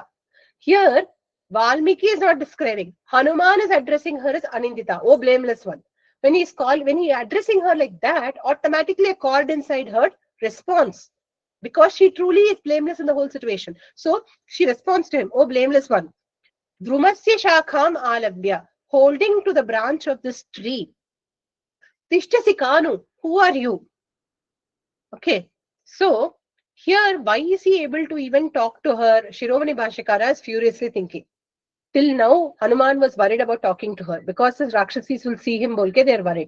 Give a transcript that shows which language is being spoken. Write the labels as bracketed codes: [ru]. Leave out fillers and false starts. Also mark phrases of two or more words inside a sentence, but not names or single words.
[en] Here, Valmiki is not describing. Hanuman is addressing her as Anindita, oh blameless one. When he is addressing her like that, automatically a chord inside her responds. Because she truly is blameless in the whole situation. So she responds to him, oh blameless one. [sa] द्रुमस्य शाखाम् आलम्ब्य, [en] holding to the branch of this tree. [sa] तिष्ठसि का नु, [en] who are you? Okay, so here, why is he able to even talk to her? Shiromani Bhashikara is furiously thinking. Till now, Hanuman was worried about talking to her because his Rakshasis will see him bolke, they're worried.